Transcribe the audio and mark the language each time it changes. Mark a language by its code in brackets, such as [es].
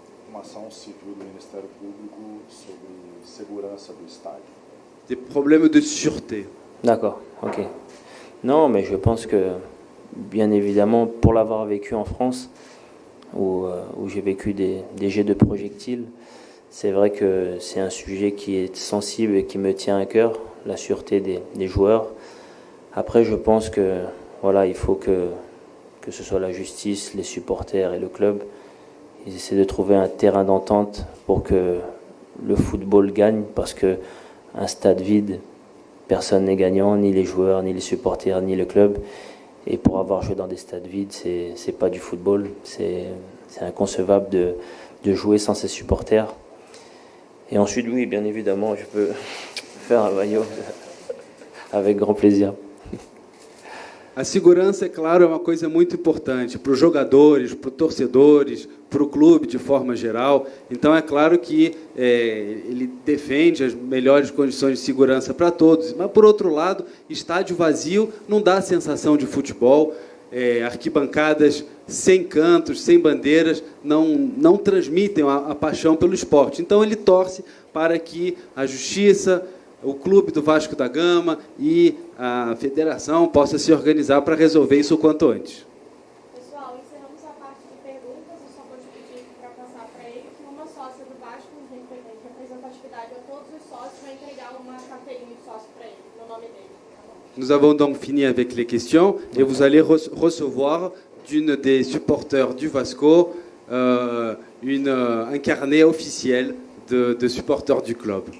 [pt] Uma ação civil do Ministério Público sobre segurança do estádio. [fr] Des problèmes de sûreté. D'accord, ok. Non, mais je pense que, bien évidemment, pour l'avoir vécu en France, où j'ai vécu des jets de projectiles, c'est vrai que c'est un sujet qui est sensible et qui me tient à cœur, la sûreté des joueurs. Après, je pense que voilà, il faut que ce soit la justice, les supporters et le club, ils essaient de trouver un terrain d'entente pour que le football gagne, parce que un stade vide, personne n'est gagnant, ni les joueurs, ni les supporters, ni le club. Et pour avoir joué dans des stades vides, c'est pas du football. C'est inconcevable de jouer sans ses supporters. Et ensuite, oui, bien évidemment, je peux faire un maillot avec grand plaisir. [pt] A segurança, é claro, é uma coisa muito importante para os jogadores, para os torcedores, para o clube de forma geral. Então, é claro que ele defende as melhores condições de segurança para todos. Mas, por outro lado, estádio vazio não dá a sensação de futebol. Arquibancadas sem cantos, sem bandeiras, não transmitem a paixão pelo esporte. Então, ele torce para que a justiça, o clube do Vasco da Gama e a federação possa se organizar para resolver isso o quanto antes. Pessoal, encerramos a parte de perguntas. Eu só vou pedir para passar para ele que uma sócia do Vasco, representatividade a todos os sócios, vai entregar uma carteirinha de sócio para ele, no nome dele. [fr] Nous avons donc fini avec les questions et vous allez recevoir d'une des supporters du Vasco un carnet officiel de supporters du club.